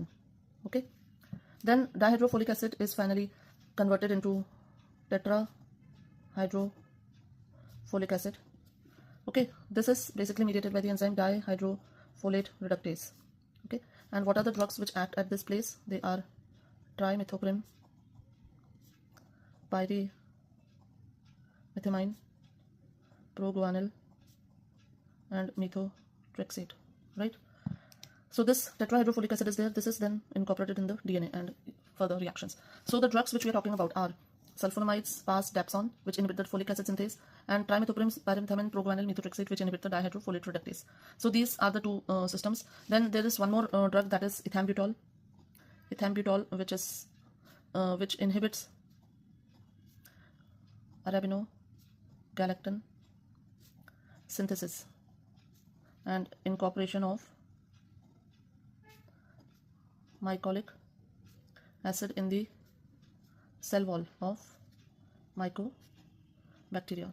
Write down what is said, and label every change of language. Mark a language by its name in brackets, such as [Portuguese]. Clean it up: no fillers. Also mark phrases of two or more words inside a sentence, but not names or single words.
[English] Okay, then dihydrofolic acid is finally converted into tetrahydrofolic acid. Okay, this is basically mediated by the enzyme dihydrofolate reductase. Okay, and what are the drugs which act at this place? They are trimethoprim, pyrimethymine, proguanyl and methotrexate, right? So this tetrahydrofolic acid is there. This is then incorporated in the DNA and further reactions. So the drugs which we are talking about are sulfonamides, PAS, dapsone, which inhibit the folic acid synthase, and trimethoprim, pyrimethymine, proguanyl, methotrexate, which inhibit the dihydrofolate reductase. So these are the two systems. Then there is one more drug, that is ethambutol, which inhibits arabinogalactan synthesis and incorporation of mycolic acid in the cell wall of mycobacteria.